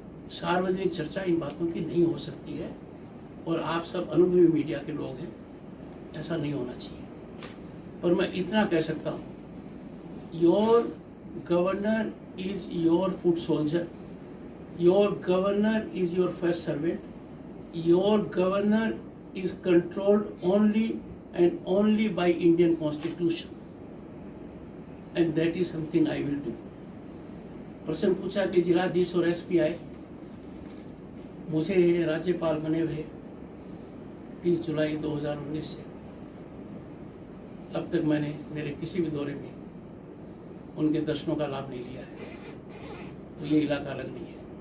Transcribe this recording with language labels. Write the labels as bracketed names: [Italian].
[Hindi] सार्वजनिक चर्चा इन बातों की नहीं हो सकती है, और आप सब अनुभवी मीडिया के लोग हैं, ऐसा नहीं होना चाहिए। पर मैं इतना कह सकता हूँ, [English] Your governor is your foot soldier, your governor is your first servant, your governor is controlled only and only by Indian Constitution, and that is something I will do. [Hindi] प्रश्न पूछा कि जिलाधीश और एसपी आए, मुझे राज्यपाल बने हुए 30 जुलाई 2019 से अब तक मैंने मेरे किसी भी दौरे में उनके दर्शनों का लाभ नहीं लिया है, तो ये इलाका अलग नहीं है।